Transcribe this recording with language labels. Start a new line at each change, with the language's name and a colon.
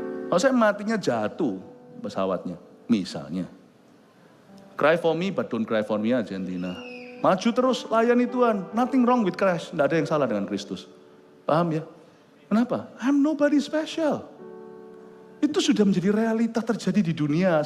Indonesian: Kalau saya matinya jatuh pesawatnya, misalnya.
English: Cry for me, but don't cry for me, Argentina.
Indonesian: Maju terus, layani Tuhan.
English: Nothing wrong with Christ.
Indonesian: Tidak ada yang salah dengan Kristus. Paham ya? Kenapa?
English: I'm nobody special.
Indonesian: Itu sudah menjadi realita terjadi di dunia.